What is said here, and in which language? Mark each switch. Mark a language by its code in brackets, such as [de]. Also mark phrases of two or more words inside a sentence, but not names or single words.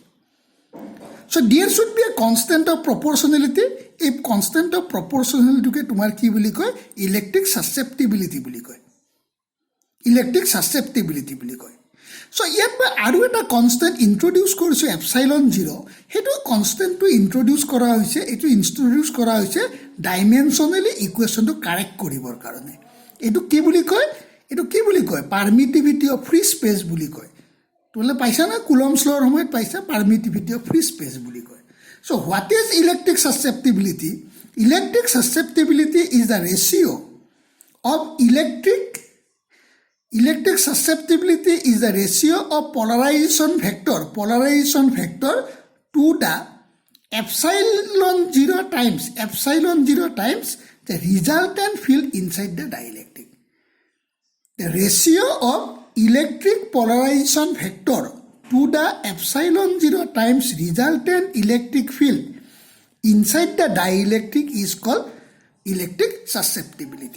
[en] So there should be a constant of proportionality. If constant of proportionality [as] কে তোমাৰ কি বুলি কয় [en] electric susceptibility [as] বুলি কয়. So ইয়াত মই আৰু এটা [en] constant introduce [as] কৰিছোঁ এপসাইলন 0 সেইটো কনষ্টেণ্টটো ইন্ট্ৰডিউচ কৰা হৈছে [en] dimensionally equationটো correct [as] কৰিবৰ কাৰণে এইটো কি বুলি কয় [en] permittivity of free space [as] বুলি কয় তোমালোকে পাইছা না কুলম্বছ ল'ৰ সময়ত পাইছা [en] permittivity of free space [as] বুলি কয় [en] so what is electric susceptibility electric susceptibility is the ratio of electric susceptibility is the ratio of polarization vector to the epsilon 0 times the resultant field inside the dielectric. The ratio of electric polarization vector to the epsilon 0 times resultant electric field inside the dielectric is called electric susceptibility.